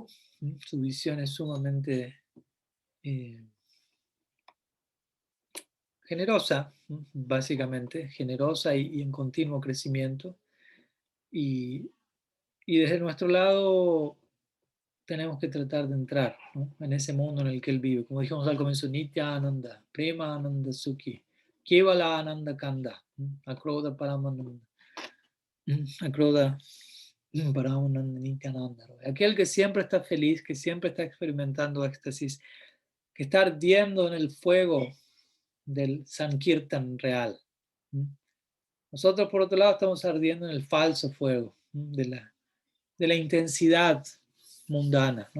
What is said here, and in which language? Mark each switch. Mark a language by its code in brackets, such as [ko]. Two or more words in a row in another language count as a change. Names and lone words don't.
[es] Su visión es sumamente generosa, básicamente, generosa y en continuo crecimiento. Y, y desde nuestro lado tenemos que tratar de entrar, ¿no?, en ese mundo en el que él vive. Como dijimos al comienzo, [bn] নিত্যানন্দ, প্রেম আনন্দ সুখী. কেবল আনন্দ কন্দ, অক্রোধ পরমানন্দ, অক্রোধ পরমানন্দ নিত্যানন্দ. [es] Aquel que siempre está feliz, que siempre está experimentando éxtasis, que está ardiendo en el fuego del Sankirtan real. Nosotros, por otro lado, estamos ardiendo en el falso fuego de la intensidad mundana, ¿no?